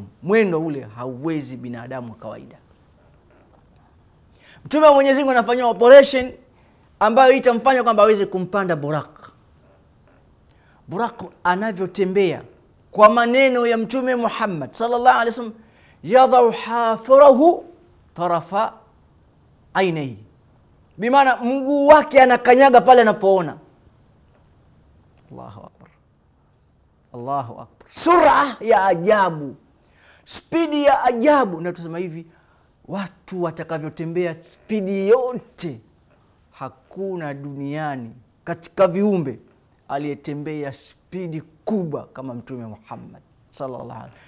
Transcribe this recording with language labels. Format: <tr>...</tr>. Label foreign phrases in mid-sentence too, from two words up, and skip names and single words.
<sw>Mwendo ule hauwezi binadamu wa kawaida. Mtume wa Mwenyezi Mungu anafanywa operation ambayo itamfanya kwamba aweze kumpanda Buraq. Buraq anavyotembea, kwa maneno ya Mtume Muhammad</sw> <ar>صلى الله عليه وسلم, يضع حافره طرف عينيه,</ar> <sw>bimaana mguu wake anakanyaga pale anapoona.</sw> <ar>الله أكبر، الله أكبر.</ar> <sw>Sura ya ajabu, spidi ya ajabu. Na tusema hivi, watu watakavyotembea spidi yote, hakuna duniani katika viumbe aliyetembea spidi kubwa kama Mtume Muhammad</sw> <ar>صلى الله عليه وسلم.</ar>